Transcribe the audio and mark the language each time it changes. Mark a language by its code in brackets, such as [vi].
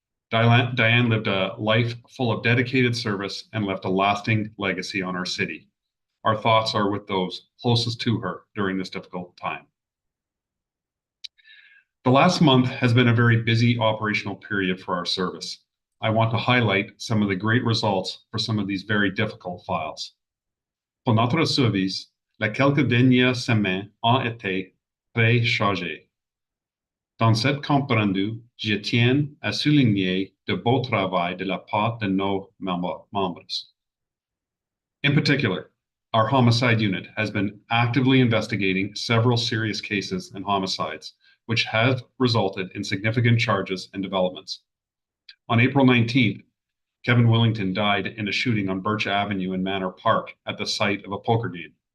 [en] Diane lived a life full of dedicated service and left a lasting legacy on our city. Our thoughts are with those closest to her during this difficult time. The last month has been a very busy operational period for our service. I want to highlight some of the great results for some of these very difficult files. [fr] Pour notre service, les quelques dernières semaines ont été très chargées. Dans cette compte rendu, je tiens à souligner le beau travail de la part de nos members. [en] In particular, our homicide unit has been actively investigating several serious cases and homicides, which have resulted in significant charges and developments. On April 19th, Kevin Willington died in a shooting on Birch Avenue in Manor Park at the site of a poker game.